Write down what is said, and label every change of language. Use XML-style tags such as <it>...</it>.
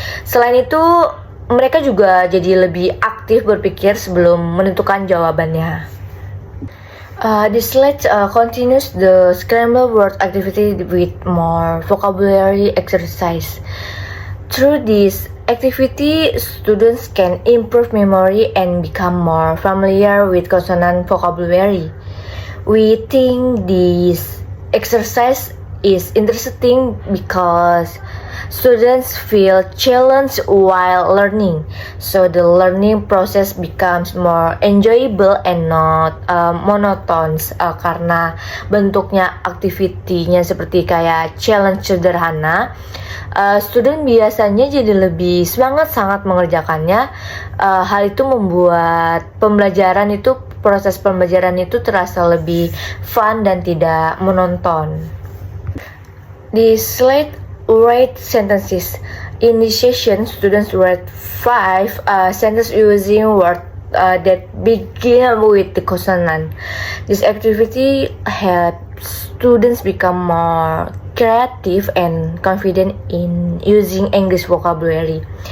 <id>Selain itu, mereka juga jadi lebih aktif berpikir sebelum menentukan jawabannya.</id> <en>This slide continues the scramble word activity with more vocabulary exercise. Through this activity, students can improve memory and become more familiar with consonant vocabulary. We think this exercise is interesting because students feel challenged while learning, so the learning process becomes more enjoyable and not monotonous</en> <id>karena bentuknya aktivitinya seperti kayak challenge sederhana. Student biasanya jadi lebih semangat sangat mengerjakannya. Hal itu membuat proses pembelajaran itu terasa lebih fun dan tidak monoton. Di slide</id> <en>write sentences. In this session, students write 5 sentences using words that begin with the consonant. This activity helps students become more creative and confident in using English vocabulary.</en>